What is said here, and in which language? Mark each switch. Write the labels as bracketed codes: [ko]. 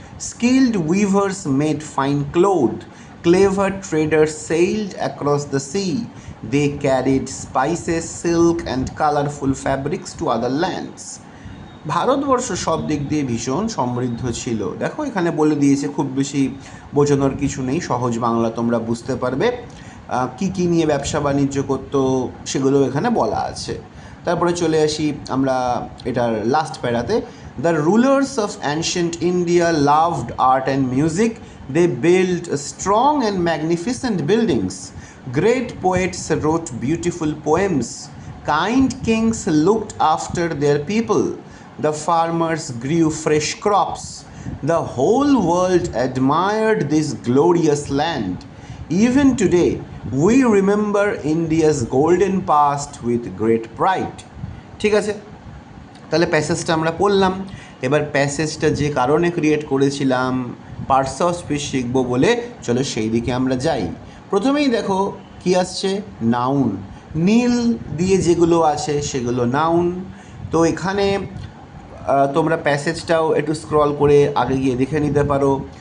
[en] Skilled weavers made fine cloth. Clever traders sailed across the sea. They carried spices, silk, and colorful fabrics to other lands. [bn] Bharatvarsha সব দিক দিয়ে ভীষণ সমৃদ্ধ ছিল। দেখো, এখানে বলে দিয়েছে, খুব বেশি বোঝানোর কিছু নেই, সহজ বাংলা তোমরা বুঝতে পারবে। কি কি নিয়ে ব্যবসা বাণিজ্য করতো সেগুলো এখানে বলা আছে। তারপরে চলে আসি আমরা এটার last প্যারাতে। [en] The rulers of ancient India loved art and music. They build strong and magnificent buildings. Great poets wrote beautiful poems. Kind kings looked after their people. The farmers grew fresh crops. The whole world admired this glorious land. Even today, we remember India's golden past with great pride. [bn] ঠিক আছে, তাহলে প্যাসেজটা আমরা পড়লাম। এবার প্যাসেজটা যে কারণে create করেছিলাম, parts of speech শিখবো বলে, চলো সেই দিকে আমরা যাই। প্রথমেই দেখো কি আসছে? নাউন। নীল দিয়ে যেগুলো আছে সেগুলো নাউন। তো এখানে তোমরা প্যাসেজটাও একটু স্ক্রল করে আগে গিয়ে দেখে নিতে পারো।